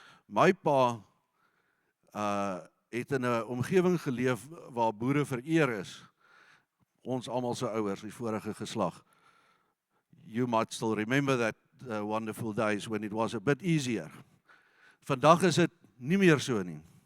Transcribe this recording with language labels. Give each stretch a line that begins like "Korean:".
Afrikaans: My pa het in 'n omgewing geleef waar boere vereer is. Ons almal se ouers, die vorige geslag.
English: You might still remember that wonderful days when it was a bit easier.
Afrikaans: Vandag is dit nie meer so nie.